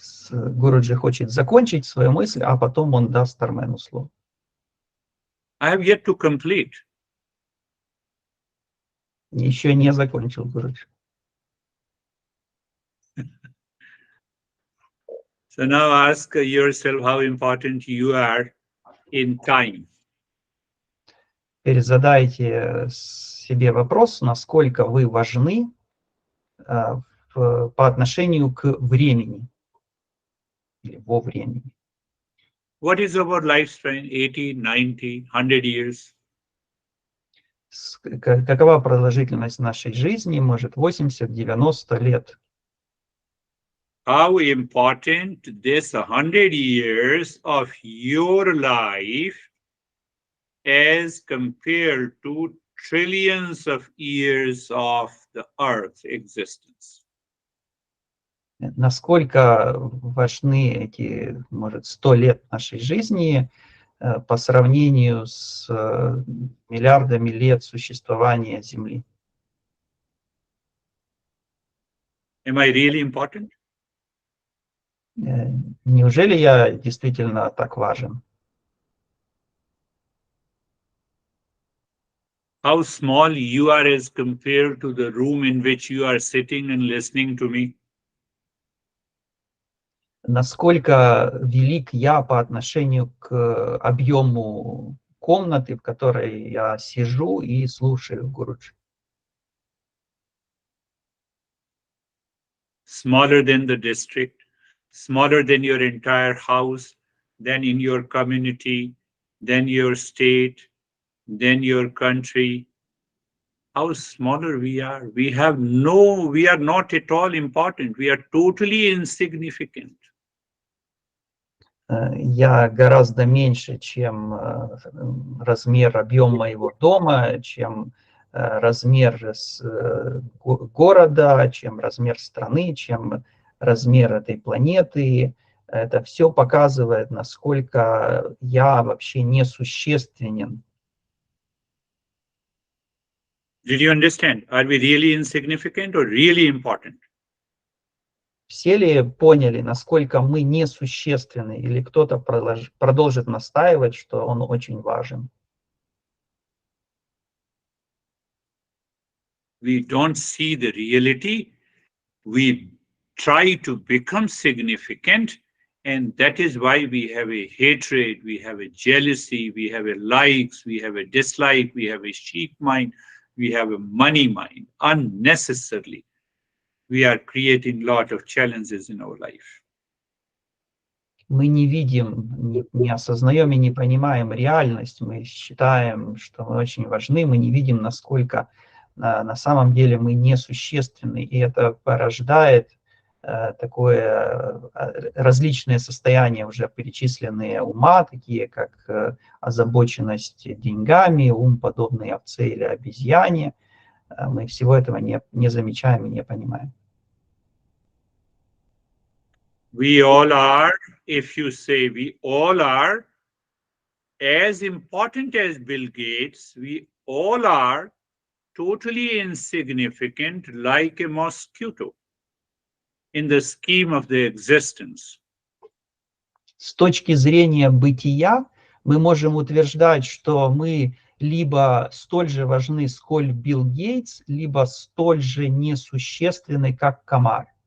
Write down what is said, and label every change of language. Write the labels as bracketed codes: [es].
[ru] Гуруджи хочет закончить свою мысль, а потом он даст Армену слово. [en] I have yet to complete. [ru] Еще не закончил Гуруджи. [en] So now ask yourself how important you are in time. [ru] Теперь задайте себе вопрос, насколько вы важны по отношению к времени или во времени. [en] What is our lifespan? 80, 90, 100 years? [ru] Какова продолжительность нашей жизни? Может, 80-90 лет. [en] How important this 100 years of your life as compared to trillions of years of the Earth's existence? [ru] Насколько важны эти, может, 100 лет нашей жизни по сравнению с миллиардами лет существования Земли? [en] Am I really important? [ru] Неужели я действительно так важен? [en] How small you are as compared to the room in which you are sitting and listening to me? [ru] Насколько велик я по отношению к объему комнаты, в которой я сижу и слушаю Гуруджи? [en] Smaller than the district, smaller than your entire house, than in your community, than your state, than your country. How smaller we are. We are not at all important. We are totally insignificant. [ru] Я гораздо меньше, чем размер, объем моего дома, чем размер города, чем размер страны, чем размер этой планеты. Это все показывает, насколько я вообще несущественен. [en] Did you understand? Are we really insignificant or really important? [ru] Все ли поняли, насколько мы несущественны, или кто-то продолжит настаивать, что он очень важен? [en] We don't see the reality. We try to become significant, and that is why we have a hatred, we have a jealousy, we have a likes, we have a dislike, we have a sheep mind, we have a money mind. Unnecessarily, we are creating a lot of challenges in our life. [ru] Мы не видим, не осознаем и не понимаем реальность. Мы считаем, что мы очень важны. Мы не видим, насколько на самом деле мы несущественны, и это порождает такое различные состояния, уже перечисленные ума, такие как озабоченность деньгами, ум, подобный овце или обезьяне. Мы всего этого не замечаем и не понимаем. [en] We all are, if you say we all are, as important as Bill Gates, we all are totally insignificant like a mosquito in the scheme of the existence. [ru] С точки зрения бытия мы можем утверждать, что мы либо столь же важны, сколь Билл Гейтс, либо столь же несущественны, как комар.